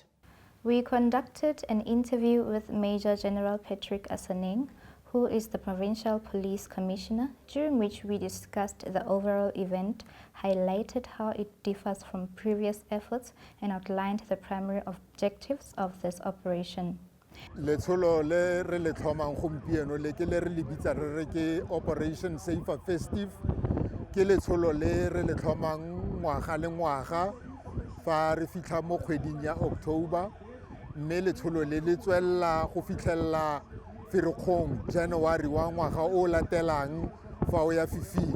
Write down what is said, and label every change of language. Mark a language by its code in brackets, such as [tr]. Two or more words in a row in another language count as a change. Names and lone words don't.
[en] We conducted an interview with Major General Patrick Asaneng, who is the Provincial Police Commissioner, during which we discussed the overall event, highlighted how it differs from previous efforts, and outlined the primary objectives of this operation. [tn] Letsholo le re le tlhomang gompieno le ke le re le bitsa re ke Operation Safer Festive, ke letsholo le re le tlhomang ngwaga le ngwaga fa re fitlha mo kgweding ya October, mme letsholo le le tswella go fitlhella Ferikgong January wa ngwaga o latelang fa o ya fifing.